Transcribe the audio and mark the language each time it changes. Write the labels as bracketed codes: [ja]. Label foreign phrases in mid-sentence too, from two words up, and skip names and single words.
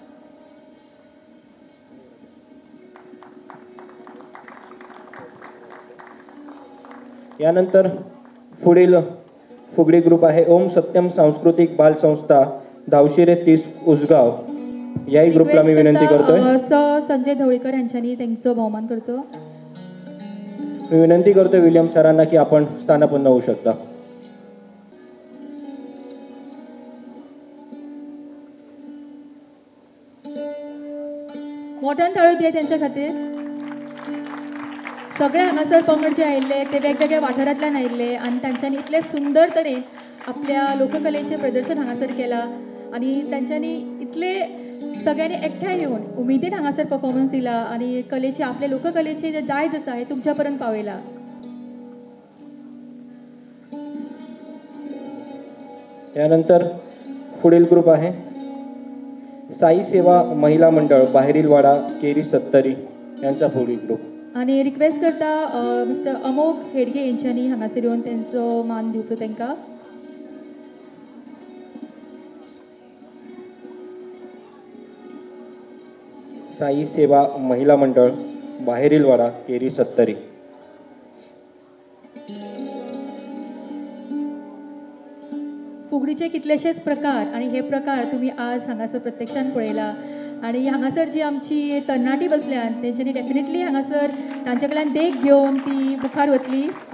[mr] यानंतर पुढील फुगडी ग्रुप आहे ओम सत्यम सांस्कृतिक बाल संस्था धावशिरे 30 उसगाव. याही ग्रुपला मी विनंती करतोय [kok] संजय ढवळीकर यांच्यानी त्यांचा बहुमान करचो. [mr] मी विनंती करतोय विलियम सरांना की आपण स्थानापन्न होऊ शकता. [kok] मोठ्यान ताळयो दिया त्यांच्या खातीर. सगळे हांगासर पंगड जे आयिल्ले ते वेगवेगळ्या वाठारांतल्यान आयिल्ले आणि तांच्यांनी इतले सुंदर तरेन आपल्या लोककलेचे प्रदर्शन हांगासर केला आणि तांच्यांनी इतले सगळ्यांनी एकठांय येवन उमेदीन हांगासर परफॉर्मन्स दिला आणि कलेचे आपले लोककलेचे जे दायज आसा हे तुमच्या पर्यंत पावयला. [mr] यानंतर पुढील ग्रुप आहे साई सेवा महिला मंडळ बाहेरील वाडा केरी 70 यांचा पुढील ग्रुप. [kok] आणि रिक्वेस्ट करता मिस्टर अमोघ हेडगे यांच्यानी हांगासर येवन त्यांचो मान दिवचो तांकां. साई सेवा महिला मंडळ बाहेरील वाडा केरी 70. फुगडीचे कितलेशेच प्रकार आणि हे प्रकार तुम्ही आज हांगासर प्रत्यक्षान पळयला आणि हांगासर जी आमची तरणाटी बसल्यान तेंच्यांनी डेफिनेटली हांगासर तांचे कडल्यान देख घेवन ती मुखार वतली.